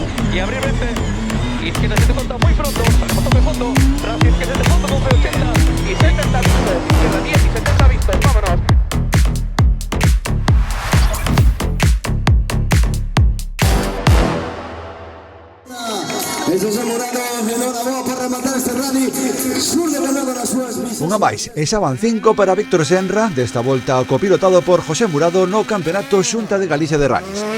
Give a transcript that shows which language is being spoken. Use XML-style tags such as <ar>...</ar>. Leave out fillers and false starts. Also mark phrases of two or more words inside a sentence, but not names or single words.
<es>y abrir frente. Izquierda se te corta muy pronto, para toque fondo, tras izquierda de fondo con 80 y 70 vistas, izquierda 10 y 70 vistas, vámonos.</es> <gl>Unha máis, e xa van 5 para Víctor Senra, desta volta copilotado por José Murado no Campeonato Xunta de Galicia de Rallys.</gl>